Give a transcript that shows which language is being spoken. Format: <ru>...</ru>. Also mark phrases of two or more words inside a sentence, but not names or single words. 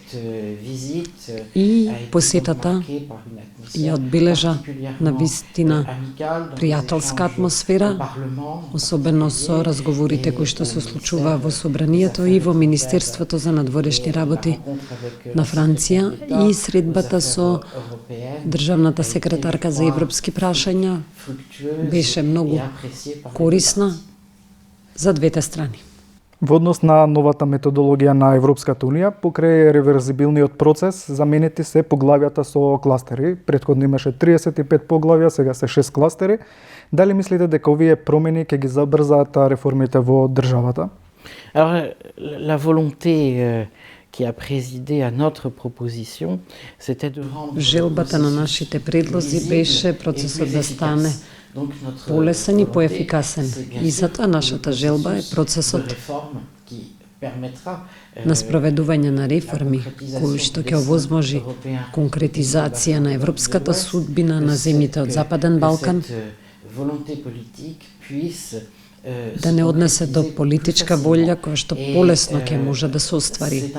<mk>и посетата ја одбележа на вистина пријателска атмосфера, особено со разговорите кои што се случуваа во Собранието и во Министерството за надворешни работи на Франција и средбата со државната секретарка за европски прашања беше многу корисна за двете страни. Во однос на новата методологија на Европската Унија, покрај реверзибилниот процес, заменети се поглавјата со кластери. Претходно имаше 35 поглавја, сега се 6 кластери. Дали мислите дека овие промени ќе ги забрзаат реформите во државата?</mk> <fr>Alors, la volonté qui a présidé à notre proposition, c'était de rendre</fr> <mk>Желбата на нашите предлози беше процесот да стане полесен и поефикасен. И затоа нашата желба е процесот на спроведување на реформи, кој што ќе овозможи конкретизација на европската судбина на земјите од Западен Балкан, да не однесе до политичка волја која што полесно ќе може да се оствари.</mk>